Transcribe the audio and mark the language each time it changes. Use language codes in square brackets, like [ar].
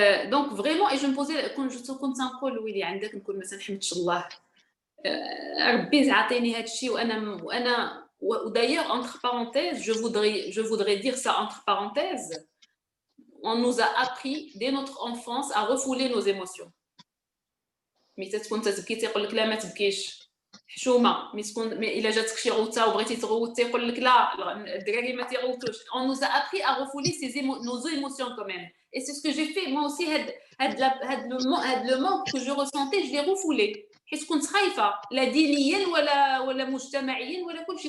[fr] Donc vraiment, et je me posais, quand je [ar] كنت نقول ويلي عندك نكون ما نحمدش الله ربي عطيني هذا الشيء [fr] وانا d'ailleurs entre parenthèses, je voudrais dire ça entre parenthèses, on nous a appris dès notre enfance à refouler nos émotions. [ar] مي تكون تبكي تيقول لك لا ما تبكيش حشومه، مي الا جاتك شي غوته وبغيتي تغوت تيقول لك لا الدراري ما تيغوتوش. [fr] On nous a appris à refouler nos émotions quand même, et c'est ce que j'ai fait moi aussi. le manque que je ressentais, je l'ai refoulé [ar] حيت كنت خايفه لا دينيا ولا مجتمعيا ولا كلشي.